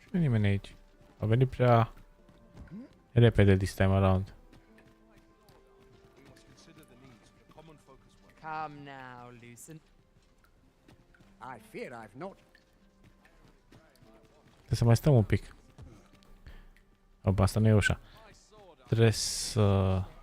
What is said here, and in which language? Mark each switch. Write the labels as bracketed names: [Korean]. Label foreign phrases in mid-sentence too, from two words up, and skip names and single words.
[Romanian] nimeni aici. A venit prea repede [English] this time around. Come now, Lucent. I fear I've not. [Romanian] Trebuie să mai stăm un pic. Opa, asta nu e ușa. Trebuie să...